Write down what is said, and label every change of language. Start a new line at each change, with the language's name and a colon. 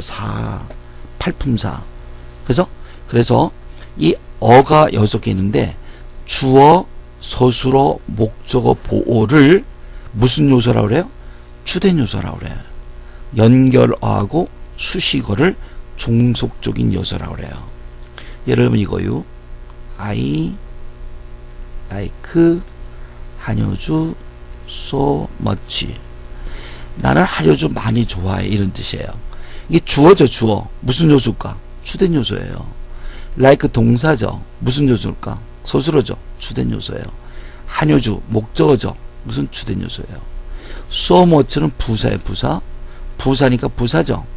Korean: 사, 팔품사. 그래서 이 어가 6개 있는데 주어, 서술어, 목적어, 보어를 무슨 요소라고 그래요? 주된 요소라고 그래요. 연결어하고 수식어를 종속적인 요소라고 그래요. 예를 들면 이거요.
English: I like 한효주 so much.
Korean: 나는 한효주 많이 좋아해. 이런 뜻이에요. 이게 주어죠, 주어. 무슨 요소일까? 주된 요소예요. like 동사죠. 무슨 요소일까? 서술어죠. 주된 요소예요. 한효주 목적어죠. 무슨 주된 요소예요.
English: so much
Korean: 는 부사예요. 부사니까 부사죠.